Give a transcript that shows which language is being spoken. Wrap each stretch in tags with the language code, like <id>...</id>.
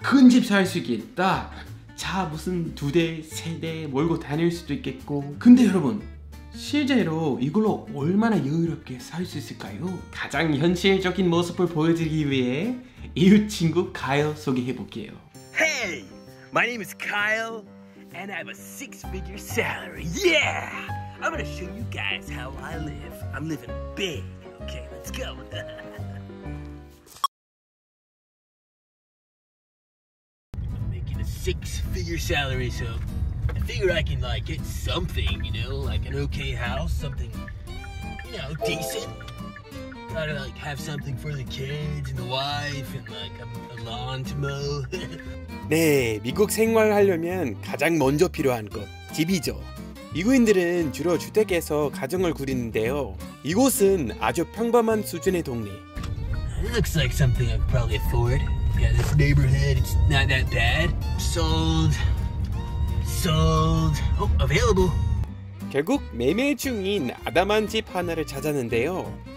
<ko>큰 집 살 수 있겠다, 차 무슨 2대, 3대 몰고 다닐 수도 있겠고. 근데 여러분, 실제로 이걸로 얼마나 여유롭게 살 수 있을까요? 가장 현실적인 모습을 보여드리기 위해 이웃 친구 카일 소개해 볼게요.</ko> <en>Hey, my name is Kyle, and I have a six-figure salary. Yeah! I'm gonna show you guys how I live. I'm living big. Okay, let's go. I'm making a six-figure salary, so I figure I can get something, like an okay house, something, decent. Gotta have something for the kids and the wife and a lawn to mow.</en> <ko>네, 미국 생활하려면 가장 먼저 필요한 것, 집이죠. 미국인들은 주로 주택에서 가정을 꾸리는데요. 이곳은 아주 평범한 수준의 동네.</ko> <en>It looks like something I could probably afford. Yeah, this neighborhood, it's not that bad. Sold. Oh, available.</en> <ko>결국 매매 중인 아담한 집 하나를 찾았는데요.</ko>